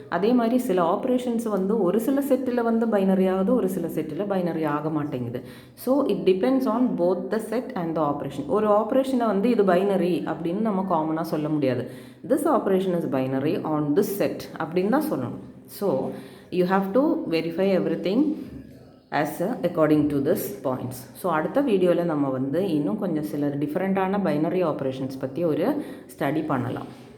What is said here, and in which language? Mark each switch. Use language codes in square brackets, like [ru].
[ta] அதே மாதிரி சில ஆப்ரேஷன்ஸ் ஒரு சில செட்டில் பைனரி ஆகுது, ஒரு சில செட்டில் பைனரி ஆக மாட்டேங்குது. [en] So it depends on both the set and the operation. [ta] ஒரு ஆப்ரேஷனை இது பைனரி அப்படின்னு நம்ம காமனாக சொல்ல முடியாது. [en] this operation is binary on this set [ta] அப்படின்னு தான் சொல்லணும். [en] So you have to verify everything as according to this points. [ta] So அடுத்த வீடியோவில் நம்ம இன்னும் கொஞ்சம் சில டிஃப்ரெண்ட்டான பைனரி ஆப்ரேஷன்ஸ் பற்றி ஒரு ஸ்டடி பண்ணலாம்.